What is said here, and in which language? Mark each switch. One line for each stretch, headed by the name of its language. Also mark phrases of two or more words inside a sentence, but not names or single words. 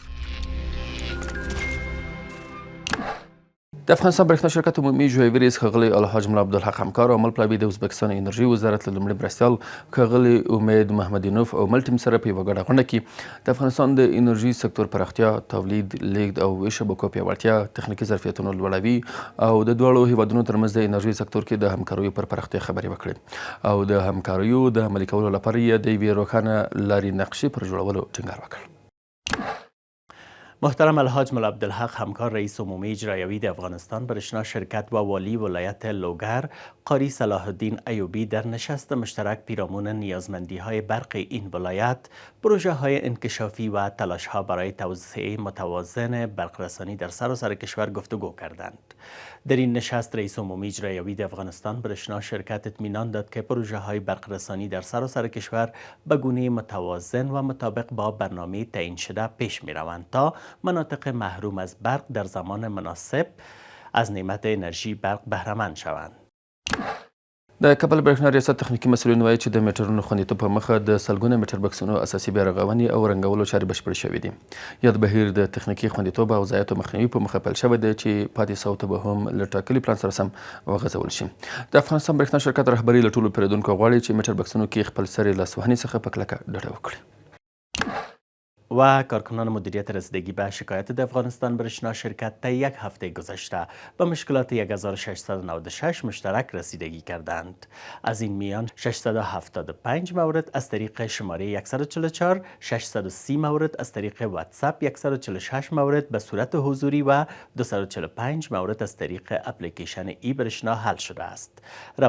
Pashto: د افغانستان برېښنا شرکت عمومي ژویي رئیس ښاغلی الحاج ملا عبدالحق همکار او عمل پلوي د ازبکستان انرژي وزارت له لومړي مرستیال ښاغلي امید محمدینوف او مل ټیم سره په یوه ګډه غونډه کې د افغانستان د انرژي سکتور پراختیا، تولید، لیږد او ویش شبکو پیاوړتیا، تخنیکي ظرفیتونو لوړوي او د دواړو هیوادونو ترمنځ د انرژي سکتور کې د همکاریو پر پراختیا خبرې وکړې او د همکاریو د عملي کولو لپاره یې د یوې روښانه لارې نقشې پر جوړولو ټینګار وکړ.
Persian: محترم الحاج ملا عبدالحق همکار رئیس عمومی اجرایوی د افغانستان برښنا شرکت و والی ولایت لوگر قاری صلاح الدین ایوبی در نشست مشترک پیرامون نیازمندی های برق این ولایت، پروژه های انکشافی و تلاش ها برای توسعه متوازن برق رسانی در سراسر کشور گفتگو کردند. در این نشست رئیس عمومی اجرایوی د افغانستان برښنا شرکت اطمینان داد که پروژه های برق رسانی در سراسر کشور به گونه متوازن و مطابق با برنامه تعیین شده پیش می روند تا مناطق محروم از برق در زمان مناسب از نعمت انرژی برق بهره‌مند شوند.
Pashto: د کابل برېښنا ریاست تخنیکي مسؤلین وایي چې د میټرونو خوندیتوب په مخه د سلګونه میټر بکسونو اساسي بیارغونې او رنګولو چارې بشپړې شوې دي. یاد بهیر د تخنیکي خوندیتوب او ضایعاتو مخنیوي په مخه پیل شوی دی چې پاتې سوته به هم له ټاکلي پلان سره سم وغځول شي. د افغانستان برېښنا شرکت رهبري له ټولو پیرودونکو غواړي چې میټر بکسونو کې خپل سرې لاسوهنې څخه په کلکه ډډه وکړي.
Persian: و کارکنان مدیریت رسیدگی به شکایت در افغانستان برښنا شرکت تا یک هفته گذشته به مشکلات 1696 مشترک رسیدگی کردند. از این میان 675 مورد از طریق شماره 144، 630 مورد از طریق واتساپ، 146 مورد به صورت حضوری و 245 مورد از طریق اپلیکیشن ای برښنا حل شده است.